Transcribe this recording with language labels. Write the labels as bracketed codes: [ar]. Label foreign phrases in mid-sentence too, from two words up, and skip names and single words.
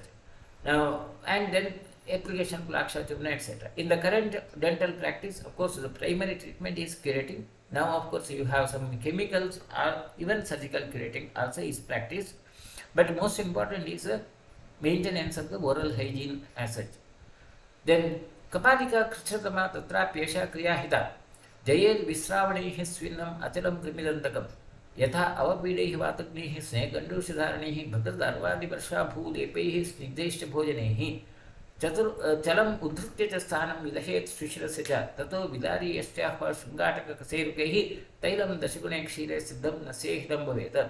[en] Now, and then application of [sa] Laksha Churna, [en] etc. In the current dental practice, of course, the primary treatment is curating. Now, of course, you have some chemicals or even surgical curating also is practiced. But most important is maintenance of the oral hygiene as such. Then, [sa] Kapalika Krishnatama Tatra Pyesha Kriyahita Jayel Visravanaihi Swinnam Achalam Krimidantakam Yatha Avapidaihi Vatagnihi Snegandushadaranihi Bhadradarvadi Varsha Bhulepaihi Snigdeshta Bhojanehi Chalam Udhritya Sthanam Vidahet Swishrasya cha Tato Vidari Yastyahva Shungataka Kaserukehi Tailam Dashigune Kshire Siddham Nasehidam Bhaveta.